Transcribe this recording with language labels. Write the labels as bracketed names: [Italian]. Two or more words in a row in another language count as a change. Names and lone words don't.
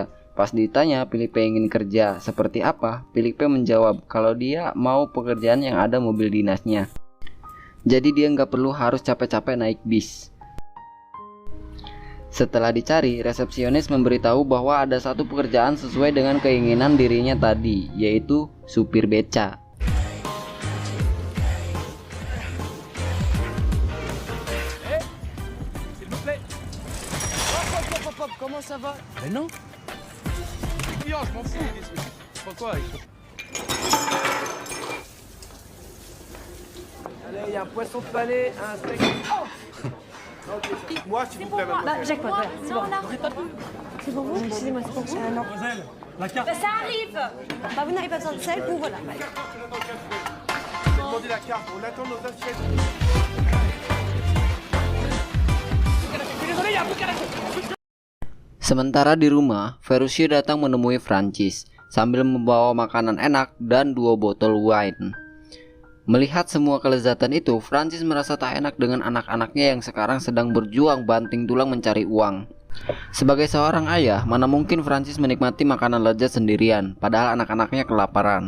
[Indonesian] Pas ditanya Philippe ingin kerja seperti apa, Philippe menjawab kalau dia mau pekerjaan yang ada mobil dinasnya. Jadi dia nggak perlu harus capek-capek naik bis. Setelah dicari, resepsionis memberitahu bahwa ada satu pekerjaan sesuai dengan keinginan dirinya tadi, yaitu supir beca. [French] Comment ça va? Mais non. Je m'en fous. Pourquoi? Allez, il y a un poisson de palais, un steak. Oh moi, s'il vous plaît, mademoiselle. Bah, jackpot, voilà, c'est bon. C'est pour vous? Excusez-moi, c'est pour vous? Non. Mademoiselle, la carte. Bah, ça arrive. Bah, vous n'avez pas besoin de sel, vous, voilà. Demandez la carte, on attend nos assiettes. Désolé, il y a un peu de [Indonesian] Sementara di rumah, Ferruccio datang menemui Francis sambil membawa makanan enak dan 2 botol wine. Melihat semua kelezatan itu, Francis merasa tak enak dengan anak-anaknya yang sekarang sedang berjuang banting tulang mencari uang. Sebagai seorang ayah, mana mungkin Francis menikmati makanan lezat sendirian, padahal anak-anaknya kelaparan.